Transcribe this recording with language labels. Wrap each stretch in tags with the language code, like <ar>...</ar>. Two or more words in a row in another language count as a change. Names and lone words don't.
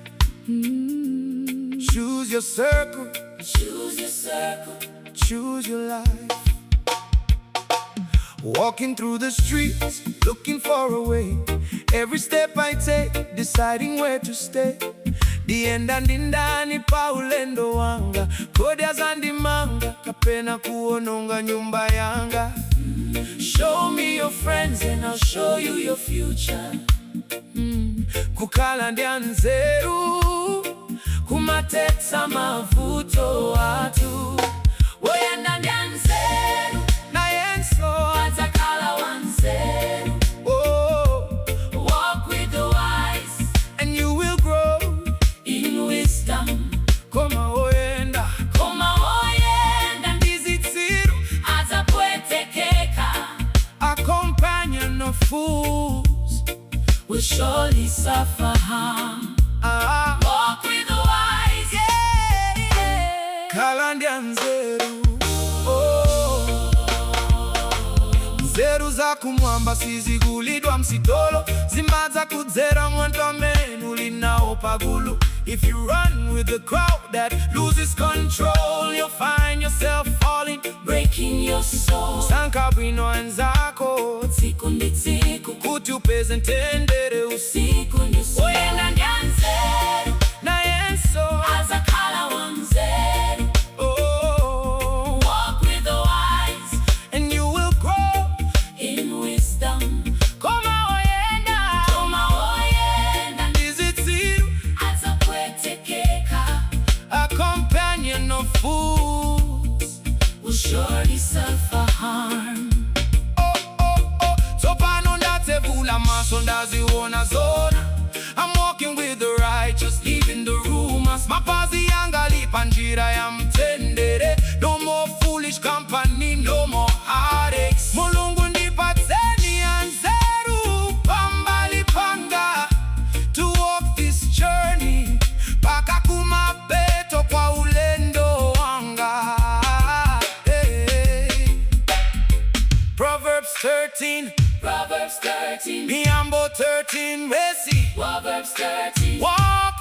<en>Choose your circle. Choose your circle. Choose your life. Walking through the streets, looking for a way. Every step I take, deciding where to stay.</en> <ny>Dienda ndindani pa ulendo wanga, kodya zandimanga, kapena kuononga nyumba yanga.</ny> <en>Show me your friends and I'll show you your future.</en> <ny>Kukhala ndi Nzelu, kumatetsa mavuto watu. Woyenda ndi Nzelu, nayenso adzakhala wanzelu.</ny> <en>Walk with the wise, and you will grow in wisdom.</en> <ny>Koma woyenda ndi zitsiru, adzapwetekeka.</ny> <en>A companion of fools will surely suffer harm. Walk with the wise,</en> <ny>Kukhala ndi Nzelu. Nzeru za kumwamba sizigulidwa msitolo, zimadza kudzera mwantu amene uli nawo pagulu.</ny> <en>If you run with the crowd that loses control, you'll find yourself falling, breaking your soul.</en> <ny>Sankha bwino anzako, tsiku ndi tsiku, kuti upeze mtendere usiku ndi usiku. Woyenda ndi Nzelu, nayenso adzakhala wanzelu.</ny> <en>Walk with the wise, and you will grow in wisdom.</en> <ny>Koma woyenda ndi zitsiru, adzapwetekeka.</ny> <en>a companion of fools will surely suffer harm.</en> <ny>Tsopano ndatsegula maso ndaziona zona.</ny> <en>I'm walking with the righteous, leaving the rumors.</en> <ny>Mapazi yanga ali pa njira ya mtendere.</ny> <en>No more foolish company, no more heartaches.</en> <ny>Mulungu ndipatseni Nzelu pambali panga,</ny> <en>to walk this journey</en> <ny>paka kumapeto kwa ulendo wanga.</ny> <en>Proverbs 13, Proverbs 13,</en> <ny>Miyambo 13, Wesi.</ny> <en>Proverbs 13.</en>